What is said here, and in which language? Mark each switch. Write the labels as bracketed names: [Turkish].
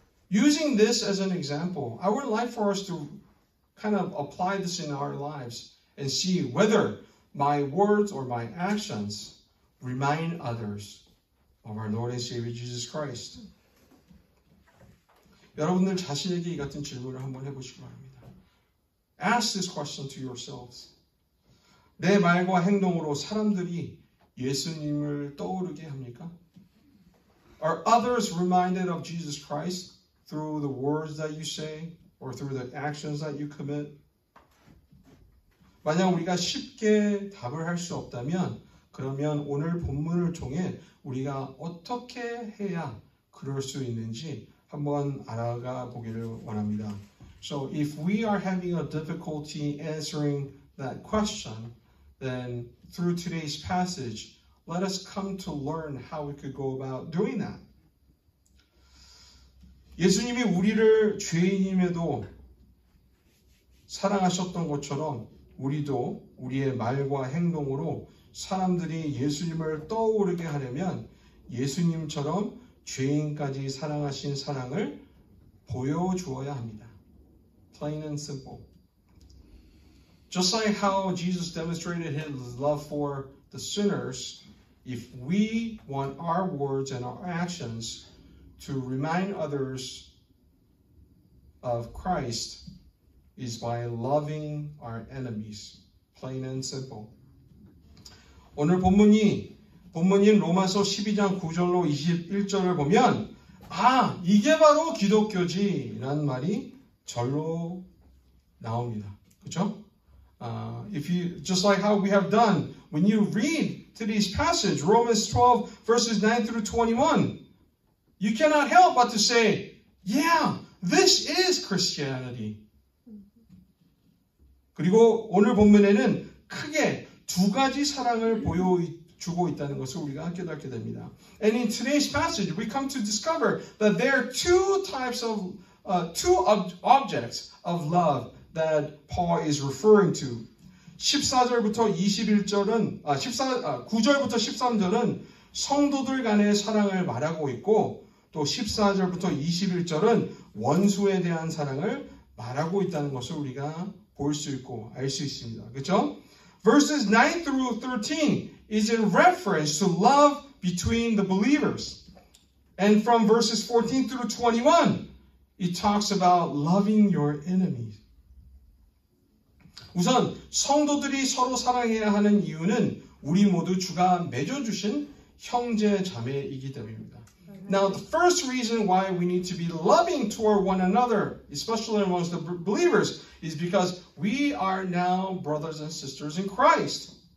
[English] Using this as an example, I would like for us to kind of apply this in our lives and see whether my words or my actions remind others of our Lord and Savior Jesus Christ. [Korean] 여러분들 자신에게 이 같은 질문을 한번 해보시기 바랍니다. [English] Ask this question to yourselves. [Korean] 내 말과 행동으로 사람들이 예수님을 떠오르게 합니까? [English] Are others reminded of Jesus Christ through the words that you say or through the actions that you commit? [Korean] 만약 우리가 쉽게 답을 할 수 없다면 그러면 오늘 본문을 통해 우리가 어떻게 해야 그럴 수 있는지 한번 알아가 보기를 원합니다. [English] So if we are having a difficulty answering that question, then through today's passage, let us come to learn how we could go about doing that. [Korean] 예수님이 우리를 죄인임에도 사랑하셨던 것처럼 우리도 우리의 말과 행동으로 사람들이 예수님을 떠오르게 하려면 예수님처럼 죄인까지 사랑하신 사랑을 보여주어야 합니다. [English] Plain and simple. Just like how Jesus demonstrated his love for the sinners, if we want our words and our actions to remind others of Christ, is by loving our enemies. Plain and simple. [Korean] 오늘 본문인 로마서 12장 9절로 21절을 보면 이게 바로 기독교지 라는 말이 절로 나옵니다. 그렇죠? [English] If you just like how we have done when you read today's passage, Romans 12 verses 9 through 21, you cannot help but to say, yeah, this is Christianity. [Korean] 그리고 오늘 본문에는 크게 두 가지 사랑을 보여주고 있다는 것을 우리가 깨닫게 됩니다. [English] And in today's passage, we come to discover that there are two types of objects of love that Paul is referring to. [Korean] 14절부터 21절은 9절부터 13절은 성도들 간의 사랑을 말하고 있고 또 14절부터 21절은 원수에 대한 사랑을 말하고 있다는 것을 우리가 볼 수 있고 알 수 있습니다. 그렇죠? [English] Verses 9 through 13 is in reference to love between the believers. And from verses 14 through 21, it talks about loving your enemies. [Korean] 우선 성도들이 서로 사랑해야 하는 이유는 우리 모두 주가 맺어주신 형제 자매이기 때문입니다. [English] Now, the first reason why we need to be loving toward one another, especially amongst the believers, is because we are now brothers and sisters in Christ.